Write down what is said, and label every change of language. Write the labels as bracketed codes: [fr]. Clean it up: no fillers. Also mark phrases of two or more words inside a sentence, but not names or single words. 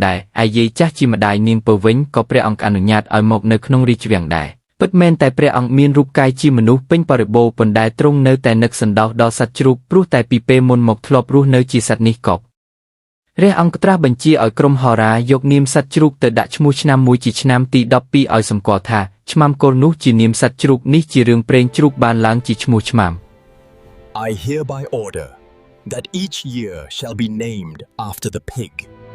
[km] ដែរឯយាយចាស់ជាម្ដាយនាងពើវិញក៏ព្រះអង្គអនុញ្ញាតឲ្យមកនៅក្នុងរាជវាំងដែរពិតមែនតែព្រះអង្គមានរូបកាយជាមនុស្សពេញបរិបូរណ៍ប៉ុន្តែទ្រង់នៅតែនឹកសន្តោសដល់សត្វជ្រូកព្រោះតែពីពេលមុនមកធ្លាប់រស់នៅជាសត្វនេះកប់ព្រះអង្គត្រាស់បញ្ជាឲ្យក្រុមហោរាយកនាមសត្វជ្រូកទៅដាក់ឈ្មោះឆ្នាំមួយជាឆ្នាំទី12ឲ្យសម្គាល់ថាឆ្មាំគោលនោះជានាមសត្វជ្រូកនេះជារឿងព្រេងជ្រូកបានឡើងជាឈ្មោះឆ្មាំ [en] I hereby order that each year shall be named after the pig